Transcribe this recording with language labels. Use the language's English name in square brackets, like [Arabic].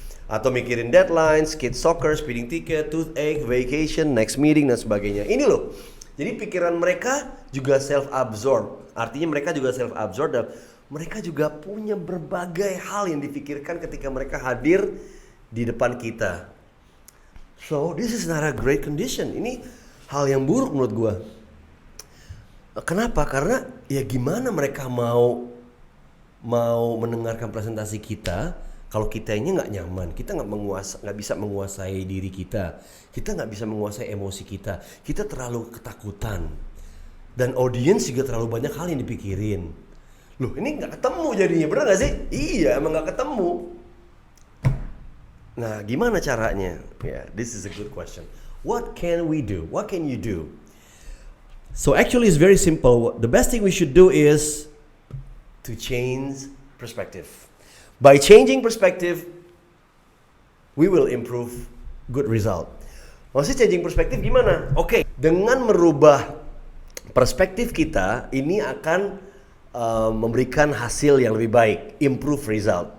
[Indonesian] Atau mikirin [English] deadlines, kids soccer, speeding ticket, toothache, vacation, next meeting, [Indonesian] dan sebagainya. Ini loh, jadi pikiran mereka juga self-absorbed. Artinya mereka juga self-absorbed dan mereka juga punya berbagai hal yang dipikirkan ketika mereka hadir di depan kita. [English] So, this is not a great condition. [Indonesian] Ini hal yang buruk menurut gua. Kenapa? Karena ya gimana mereka mau mendengarkan presentasi kita kalau kitanya nggak nyaman, kita nggak bisa menguasai diri kita nggak bisa menguasai emosi kita terlalu ketakutan, dan audiens juga terlalu banyak hal yang dipikirin. Loh, ini nggak ketemu jadinya, bener nggak sih? Iya, emang nggak ketemu. Nah, gimana caranya? [English] Yeah, this is a good question. What can we do? What can you do? So actually it's very simple. The best thing we should do is to change perspective. By changing perspective, we will improve good result. [Indonesian] Maksudnya [English] changing perspective [Indonesian] gimana? Oke, dengan merubah perspektif kita, ini akan memberikan hasil yang lebih baik, [English] improve result.